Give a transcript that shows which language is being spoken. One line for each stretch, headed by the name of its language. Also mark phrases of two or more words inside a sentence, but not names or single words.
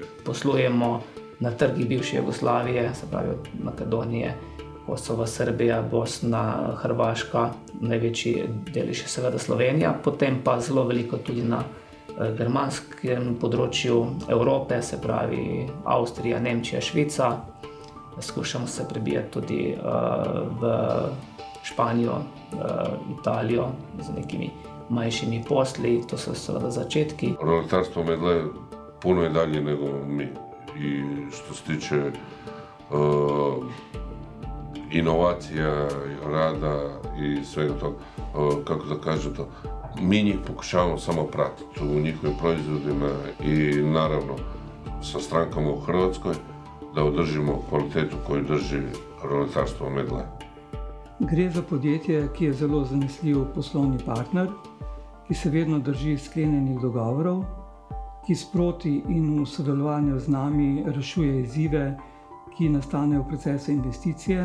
Slovenian: Poslujemo na trgih bivše Jugoslavije, se pravi od Makedonije, Kosovo, Srbija, Bosna, Hrvaška, največji del je še seveda Slovenija, potem pa zelo veliko tudi na germanskem področju Evrope, se pravi Avstrija, Nemčija, Švica. Skušamo se prebijati tudi v Španijo, Italijo z nekimi manjšimi posli, to so seveda začetki.
Croatian: Roletarstvo Medla je puno i dalje nego mi. I što se tiče inovacija, rada i svega toga, kako da kažem to, mi njih pokušavamo samo pratiti u njihovim proizvodima i naravno sa strankama u Hrvatskoj da održimo kvalitetu koju drži Roletarstvo Medla.
Slovenian: Gre za podjetje, ki je zelo zanesljiv poslovni partner, ki se vedno drži sklenjenih dogovorov, ki sproti in v sodelovanju z nami rešuje izzive, ki nastanejo v procesu investicije.